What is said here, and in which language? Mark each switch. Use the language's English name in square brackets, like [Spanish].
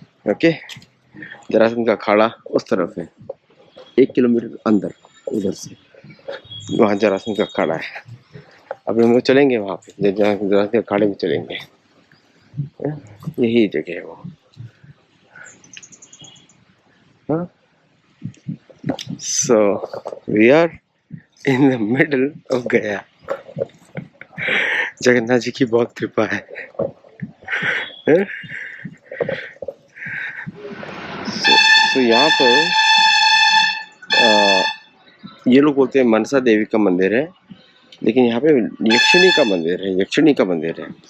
[Hindi] Okay Jarasandh का अखाड़ा उस तरफ है, 1 किलोमीटर अंदर उधर से, वहाँ जरासंध का अखाड़ा है। अभी हम लोग चलेंगे वहाँ पे, जरासंध के अखाड़े में चलेंगे, यही जगह है वो। [English] हाँ so we are in the middle of Gaya. [Hindi] जगन्नाथ जी की बहुत कृपा है। so यहाँ पर ये लोग बोलते हैं मनसा देवी का मंदिर है, लेकिन यहाँ पे यक्षिणी का मंदिर है, यक्षिणी का मंदिर है।